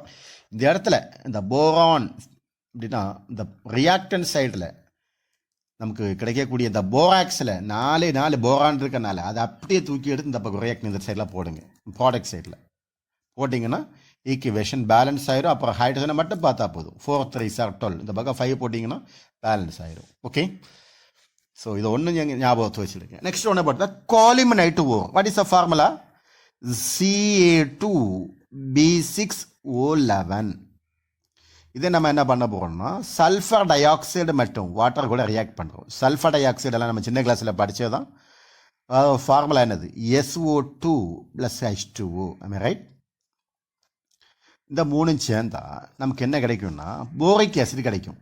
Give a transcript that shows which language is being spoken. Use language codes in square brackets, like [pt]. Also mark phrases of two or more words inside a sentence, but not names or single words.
[ta] இந்த இடத்துல இந்த போரான் அப்படின்னா இந்த [en] reaction side [ta] நமக்கு கிடைக்கக்கூடிய இந்த போராக்ஸில் நாலு போரான் இருக்கனால அதை அப்படியே தூக்கி எடுத்து இந்த பக்கம் ரியாக்ட் இந்த சைடில் போடுங்க, [en] product side [ta] போட்டிங்கன்னா [en] equation balance [ta] ஆயிரும். அப்புறம் ஹைட்ரஜனை மட்டும் பார்த்தா போதும். 4 3 12 இந்த பக்கம் 5 போட்டிங்கன்னா பேலன்ஸ் ஆயிரும். [en] okay, so [ta] இதை ஒன்று நீங்கள் ஞாபகத்தை வச்சுருக்கேன். [en] next [ta] ஒன்று பார்த்தா [en] colemanite O. What is a formula? Ca2B6O11. [ta] இதை நம்ம என்ன பண்ண போகிறோம்னா [en] sulphur dioxide [ta] மட்டும் வாட்டர் கூட ரியாக்ட் பண்ணுறோம். [en] sulphur dioxide [ta] நம்ம சின்ன கிளாஸில் படித்தது தான். ஃபார்முலா என்னது? SO2 + H2O. ரைட்? இந்த மூணும் சேர்ந்தா நமக்கு என்ன கிடைக்கும்னா [en] boric acid [ta] கிடைக்கும்.